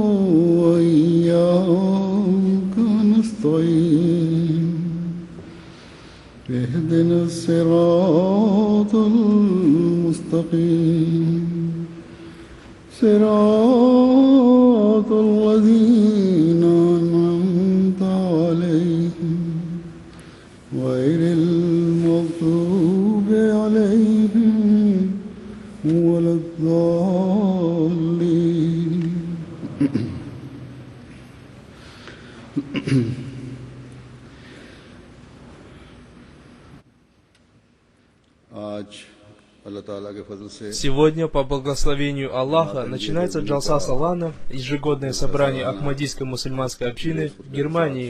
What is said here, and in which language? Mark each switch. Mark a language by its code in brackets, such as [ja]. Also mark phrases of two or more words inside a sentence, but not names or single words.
[ar] وإياك نستعين اهدنا الصراط المستقيم صراط الذين أنعمت عليهم غير المغضوب عليهم ولا الضالين [ru] Сегодня, по благословению Аллаха, начинается Джалса Салана, ежегодное собрание Ахмадийской мусульманской общины в Германии.